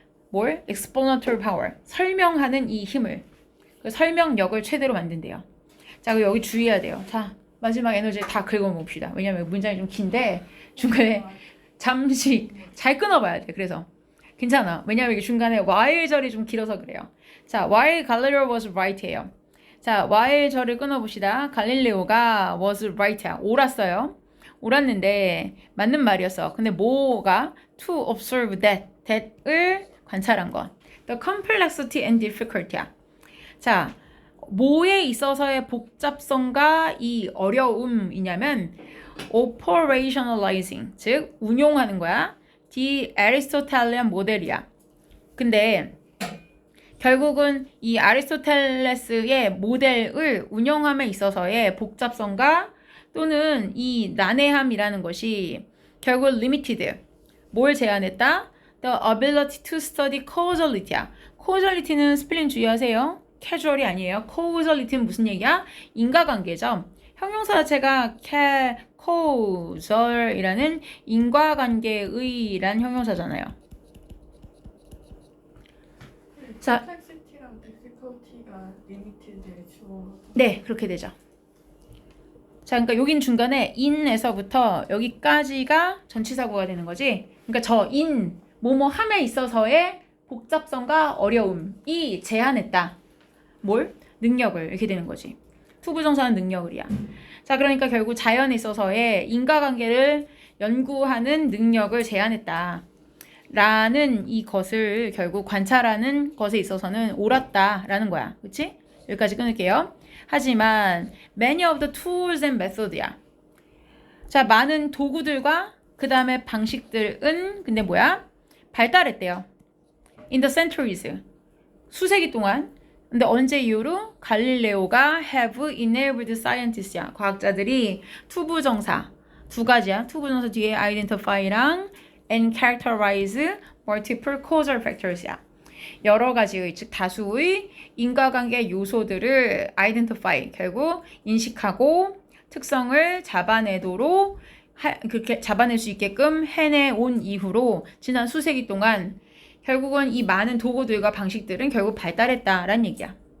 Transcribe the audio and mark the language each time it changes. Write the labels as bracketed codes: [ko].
[ko] 뭘? [en] explanatory power. [ko] 설명하는 이 힘을. 그 설명력을 최대로 만든대요. 자, 그리고 여기 주의해야 돼요. 자, 마지막 에너지 다 긁어봅시다. 왜냐면 문장이 좀 긴데 중간에 잠시 잘 끊어봐야 돼. 그래서 괜찮아. 왜냐면 이게 중간에 while절이 좀 길어서 그래요. [en] 자, while Galileo was right예요. [ko] 자, while절을 끊어봅시다. 갈릴레오가 was right야. 옳았어요. 옳았는데 맞는 말이었어. 근데 뭐가 [en] to observe that [ko] 을 관찰한 것. [en] The complexity and difficulty야. [ko] 자, 뭐에 있어서의 복잡성과 이 어려움이냐면 operationalizing, 즉 운용하는 거야. [en] The Aristotelian 모델이야. [ko] 근데 결국은 이 아리스토텔레스의 모델을 운영함에 있어서의 복잡성과 또는 이 난해함이라는 것이 결국 limited, 뭘 제한했다? [en] The ability to study causality야. [ko] causality는 스펠링 주의하세요. casual이 아니에요. causality는 무슨 얘기야? 인과관계죠. 형용사 자체가 causal이라는 인과관계의란 형용사잖아요. 자, complexity랑 difficulty가 limited의 주어. 네, 그렇게 되죠. 자, 그러니까 여긴 중간에 in에서부터 여기까지가 전치사구가 되는 거지. 그러니까 저 in, 뭐뭐 함에 있어서의 복잡성과 어려움이 제한했다. 뭘? 능력을. 이렇게 되는 거지. 투부정사는 능력을이야. 자, 그러니까 결국 자연에 있어서의 인과관계를 연구하는 능력을 제한했다. 라는 이것을 결국 관찰하는 것에 있어서는 옳았다라는 거야. 그치? 여기까지 끊을게요. [en] 하지만 many of the tools and method야. [ko] 자, 많은 도구들과 그 다음에 방식들은 근데 뭐야? 발달했대요. [en] In the centuries. [ko] 수세기 동안. 근데 언제 이후로? [en] 갈릴레오가 have enabled scientis야. [ko] 과학자들이 투부정사 두 가지야. [en] 투부정사 뒤에 identify랑 and characterize multiple causal factors야. [ko] 여러 가지의, 즉 다수의 인과관계 요소들을 identify, 결국 인식하고 특성을 잡아내도록 그렇게 잡아낼 수 있게끔 해내온 이후로 지난 수세기 동안 결국은 이 많은 도구들과 방식들은 결국 발달했다라는 얘기야.